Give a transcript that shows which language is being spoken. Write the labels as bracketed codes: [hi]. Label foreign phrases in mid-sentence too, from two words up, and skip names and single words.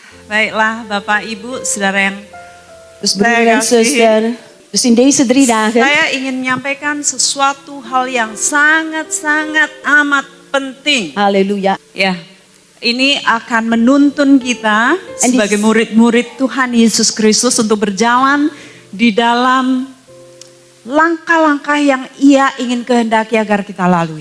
[id] Baiklah Bapak Ibu, saudara yang [nl] Dus broeder en zuster, dus in deze 3 dagen [id] saya ingin menyampaikan sesuatu hal yang sangat-sangat amat penting. halleluja. Ya, ini akan menuntun kita sebagai murid-murid Tuhan Yesus Kristus untuk berjalan di dalam langkah-langkah yang Ia ingin kehendaki agar kita lalui.